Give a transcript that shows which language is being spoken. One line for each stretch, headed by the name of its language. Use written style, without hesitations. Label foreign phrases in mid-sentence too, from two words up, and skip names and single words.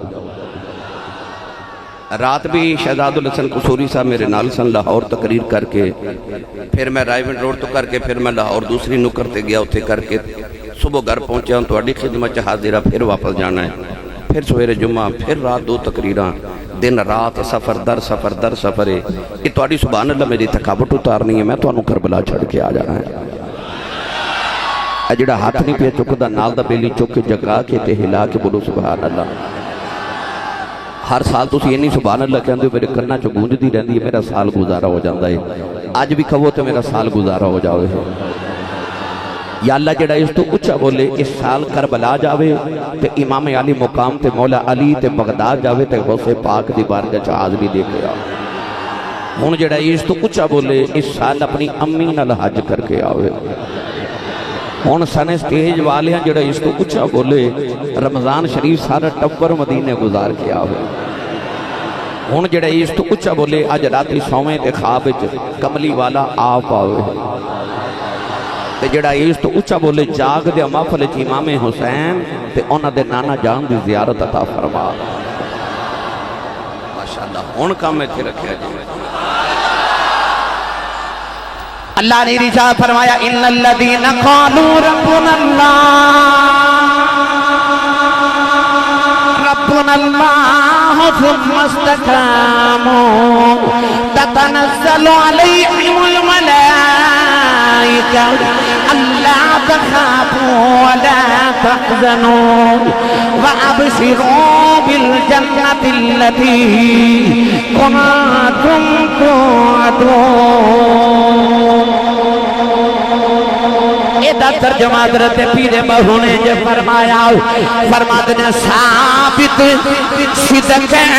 Punjabi: رات بھی شہزاد الحسن قصوری صاحب میرے نال سن لاہور تقریر کر کے، پھر میں رائیونڈ روڈ تو کر کے پھر میں لاہور دوسری نکر تے گیا اتھے کر کے صبح گھر پہنچا ہوں، تواڈی خدمت چ حاضرہ، پھر واپس جانا ہے، پھر سویرے جمعہ، پھر رات 2 تقریراں، دن رات سفر در سفر در سفر ہے۔ یہ تواڈی سبحان اللہ میری تھکاوٹ اتارنی ہے، میں تانوں کربلا چھڑ کے آ جانا ہے۔ جڑا ہاتھ نہیں پیا چکدا نال دا بیلی چک کے جگا کے تے ہلا کے بولو سبحان اللہ۔ ہر سال تسی انی سبحان اللہ کہندے ہو میرے کنا چ گونجدی رہندی ہے، میرا سال گزارا ہو جاندا ہے۔ اج بھی کہو تے میرا سال گزارا ہو جاوے۔ یا اللہ جڑا اس تو اچھا بولے اس سال کربلا جاوے تے امام علی مقام تے مولا علی تے بغداد جاوے تے غوث پاک دی بارگاہ چ حاضری دے کے آ۔ ہن جڑا اس تو اچھا بولے اس سال اپنی امی نال حج کر کے آوے۔ ہن سنے سٹیج والے ہیں جڑا اس تو اچھا بولے رمضان شریف سارا ٹبر مدینے گزار کے آوے۔ ہن جڑا اس تو اچھا بولے اج راتی سویں تے خواب وچ کملی والا آپ آوے۔ تے جڑا اس تو اچھا بولے جاگ دے محفل وچ امام حسین تے انہاں دے نانا جان دی زیارت عطا فرما۔ ماشاءاللہ ہن کام ایتھے رکھیا جی۔
Urdu: اللہ نے ارشاد فرمایا
Arabic: ان الذین قالوا ربنا اللہ ثم استقاموا تتنزل علیہم الملائکہ الا تخافوا ولا تحزنوا وابشروا بالجنة التي كنتم توعدون۔
Punjabi: ایدہ ترجمہ حضرت پیر بہو نے جو فرمایا، فرماتے نے ثابت صدق